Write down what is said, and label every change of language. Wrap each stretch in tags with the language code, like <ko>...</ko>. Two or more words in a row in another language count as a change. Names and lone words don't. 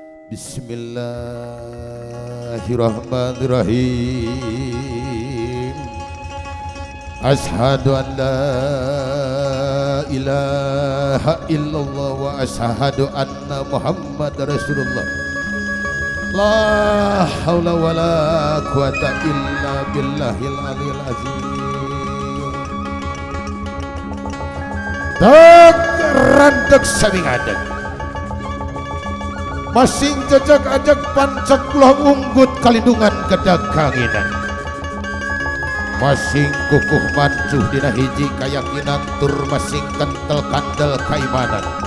<ar>Bismillahirrahmanirrahim. أشهد أن لا إله إلا الله وأشهد أن محمدا رسول الله. لا حول ولا قوة إلا بالله العلي العظيم.</ar> <su>Tak randek sami ngadeg masing jejak ajak pancak kula unggut kalindungan kedaganginan masing kukuh mancuh dina hiji kayakinan tur masing kentel kandel kaimanan</su>